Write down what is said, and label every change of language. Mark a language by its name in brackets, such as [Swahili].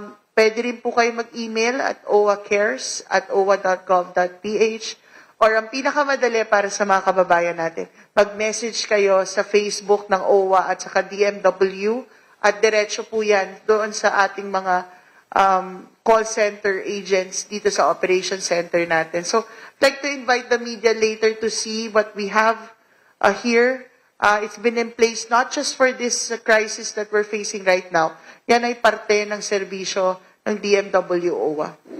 [Filipino] Pwede rin po kayo mag-email at owacares@owa.gov.ph or ang pinakamadali para sa mga kababayan natin, mag-message kayo sa Facebook ng OWA at saka DMW at diretso po yan doon sa ating mga call center agents dito sa operation center natin. [English] So, I'd like to invite the media later to see what we have here. It's been in place not just for this crisis that we're facing right now. [Filipino] Yan ay parte ng serbisyo ng DMW OWA.